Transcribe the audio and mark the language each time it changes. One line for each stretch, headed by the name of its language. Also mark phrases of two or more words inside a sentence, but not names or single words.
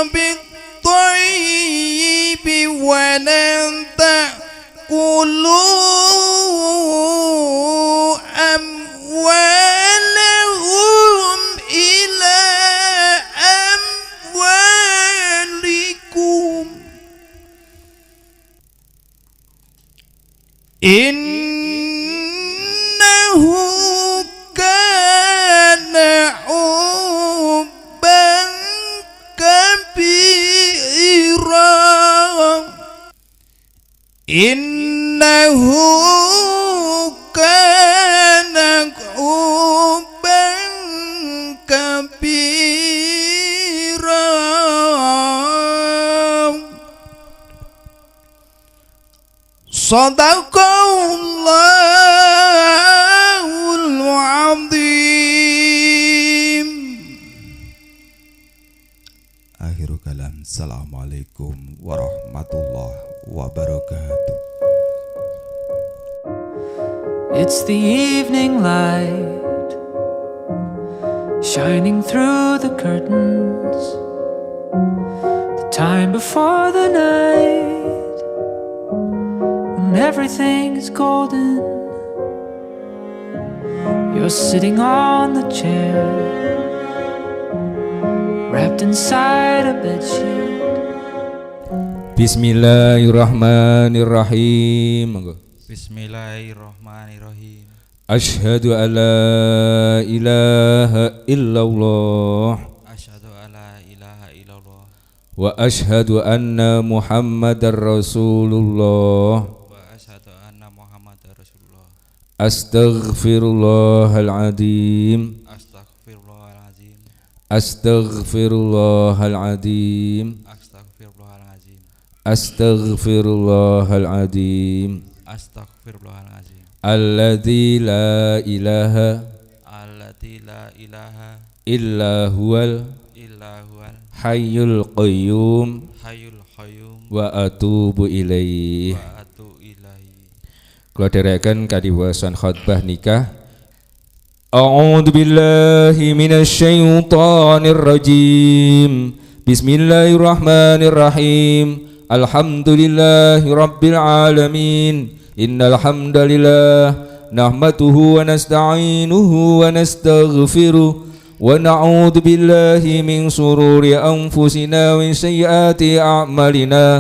Arabic: بالطيب ولن تأكلوا أموالهم إلى أموالكم إنه كان حوبا كبيرا إنه كان حوبا كبيرا صدق الله العظيم. آخر الكلام. السلام عليكم ورحمة الله وبركاته.
English: It's the evening light shining through the curtains, the time before the night when everything is golden. You're sitting on the chair, wrapped inside a bedsheet.
Arabic: Bismillahirrahmanirrahim.
Javanese: Monggo.
Arabic: Bismillahirrahmanirrahim. أشهد أن لا إله إلا الله أشهد أن لا إله إلا الله وأشهد أن محمدا رسول الله. وأشهد أن محمدا رسول الله. Astaghfirullahaladzim. Astaghfirullahaladzim. Astaghfirullahaladzim. Astaghfirullahaladzim. Astaghfirullahaladzim. Astaghfirullahaladzim. الذي لا إله التي لا إله إلا هو إلا هو الحي القيوم الحي القيوم وأتوب إليه. وأتو إليه.
Javanese: Kula dherekaken kadiwasan khutbah nikah.
Arabic: أعوذ بالله من الشيطان الرجيم. بسم الله الرحمن الرحيم الحمد لله رب العالمين. إن الحمد لله نحمده ونستعينه ونستغفره ونعوذ بالله من شرور أنفسنا ومن سيئات أعمالنا.